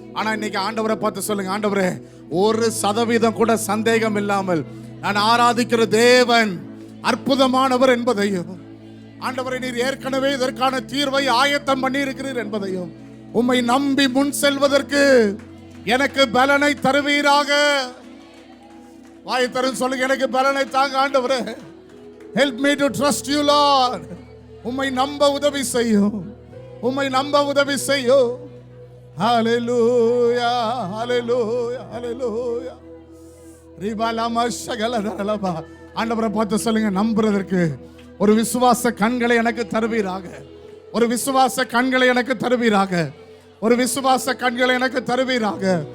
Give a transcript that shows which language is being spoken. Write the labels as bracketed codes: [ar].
[ta] ஆனா இன்னைக்கு ஆண்டவரை பார்த்து சொல்லுங்க, ஆண்டவரே, 1% கூட சந்தேகம் இல்லாமல் நான் ஆராதிக்கிற தேவன் அற்புதமானவர் என்பதையும், ஆண்டவரை நீர் ஏற்கனவே இதற்கான தீர்வை ஆயத்தம் பண்ணி இருக்கிறீர் என்பதையும், உம்மை நம்பி முன் செல்வதற்கு எனக்கு பலனை தருவீராக. வாய் தரும் சொல்லுங்க, எனக்கு பலனை தாங்க ஆண்டவரே. [en] Help me to trust you, Lord. [ta] உம்மை நம்ப உதவி செய்யும், உம்மை நம்ப உதவி செய்யும். ஹalleluya, ஹalleluya, ஹalleluya. ரிபலம ஷகலதலபா. ஆண்டவரை பார்த்து சொல்லுங்க, நம்புறதற்கு ஒரு விசுவாச கண்களை எனக்கு தருவீராக, ஒரு விசுவாச கண்களை எனக்கு தருவீராக, ஒரு விசுவாச கண்களை எனக்கு தருவீராக.